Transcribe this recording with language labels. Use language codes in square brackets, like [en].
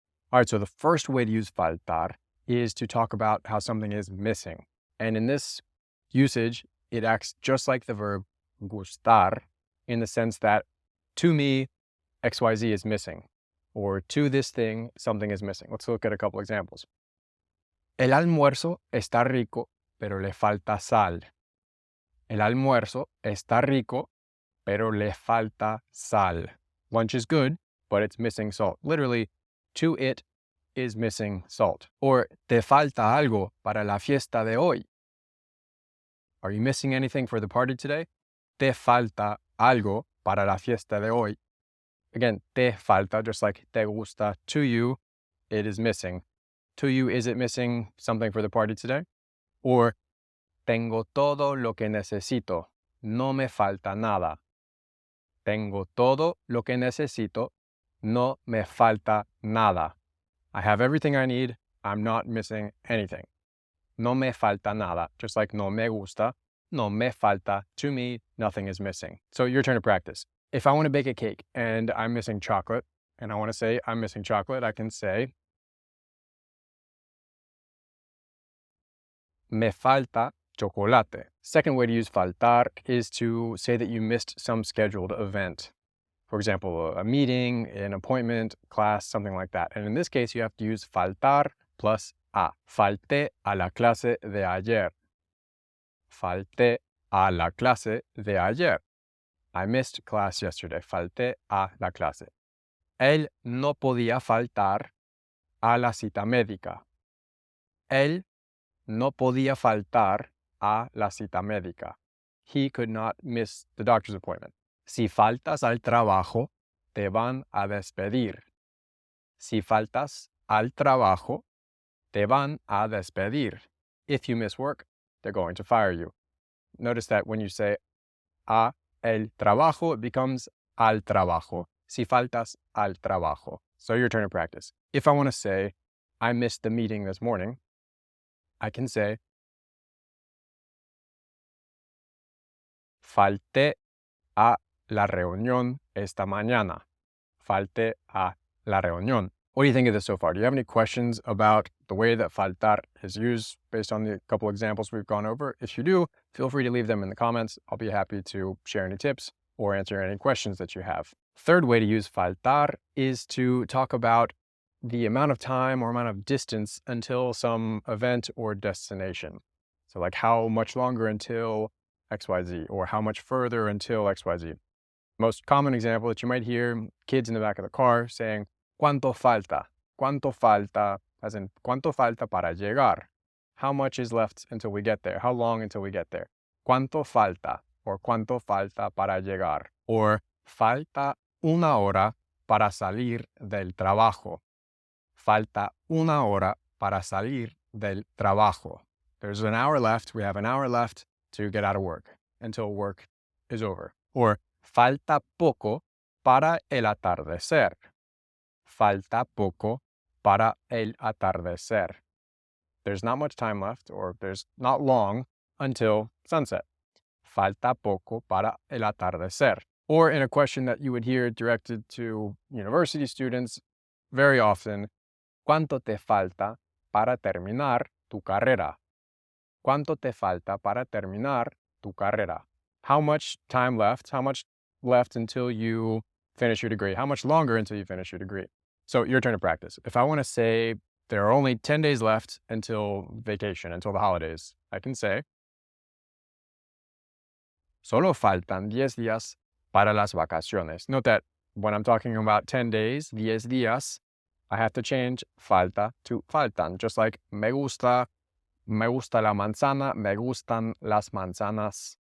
[en] All right, so the first way to use faltar is to talk about how something is missing. And in this usage, it acts just like the verb gustar in the sense that to me, XYZ is missing, or to this thing, something is missing. Let's look at a couple examples. [es] El almuerzo está rico, pero le falta sal. El almuerzo está rico, pero le falta sal. [en] Lunch is good, but it's missing salt. Literally, to it is missing salt. [es] Or te falta algo para la fiesta de hoy. [en] Are you missing anything for the party today? [es] Te falta algo para la fiesta de hoy. [en] Again, [es] te falta, [en] just like [es] te gusta, [en] to you, it is missing. To you, is it missing something for the party today? [es] Or, tengo todo lo que necesito, no me falta nada. Tengo todo lo que necesito, no me falta nada. [en] I have everything I need, I'm not missing anything. [es] No me falta nada, [en] just like [es] no me gusta, no me falta, [en] to me, nothing is missing. So your turn to practice. If I want to bake a cake and I'm missing chocolate, and I want to say I'm missing chocolate, I can say, [es] me falta chocolate. [en] Second way to use faltar is to say that you missed some scheduled event. For example, a meeting, an appointment, class, something like that. And in this case, you have to use faltar plus a. [es] Falté a la clase de ayer. Falté a la clase de ayer. [en] I missed class yesterday. [es] Falté a la clase. Él no podía faltar a la cita médica. Él no podía faltar a la cita médica. [en] He could not miss the doctor's appointment. [es] Si faltas al trabajo, te van a despedir. Si faltas al trabajo, te van a despedir. [en] If you miss work, they're going to fire you. Notice that when you say [es] a el trabajo, [en] it becomes [es] al trabajo. Si faltas al trabajo. [en] So your turn to practice. If I want to say, I missed the meeting this morning, I can say, [es] falté a la reunión esta mañana. Falté a la reunión. [en] What do you think of this so far? Do you have any questions about the way that faltar is used based on the couple examples we've gone over? If you do, feel free to leave them in the comments. I'll be happy to share any tips or answer any questions that you have. Third way to use faltar is to talk about the amount of time or amount of distance until some event or destination. So like how much longer until XYZ or how much further until XYZ. Most common example that you might hear kids in the back of the car saying, [es] ¿Cuánto falta? ¿Cuánto falta? As in, ¿cuánto falta para llegar? [en] How much is left until we get there? How long until we get there? [es] ¿Cuánto falta? Or ¿cuánto falta para llegar? Or falta una hora para salir del trabajo. Falta una hora para salir del trabajo. [en] There's an hour left. We have an hour left to get out of work until work is over. [es] Or falta poco para el atardecer. Falta poco para el atardecer. [en] There's not much time left, or there's not long until sunset. [es] Falta poco para el atardecer. [en] Or in a question that you would hear directed to university students very often, [es] ¿Cuánto te falta para terminar tu carrera? ¿Cuánto te falta para terminar tu carrera? [en] How much time left? How much left until you finish your degree? How much longer until you finish your degree? So your turn to practice. If I want to say there are only 10 days left until vacation, until the holidays, I can say, [es] solo faltan 10 días para las vacaciones. [en] Note that when I'm talking about 10 days, [es] 10 días, [en] I have to change falta to faltan, just like [es] me gusta, Me gusta la manzana, me gustan las manzanas.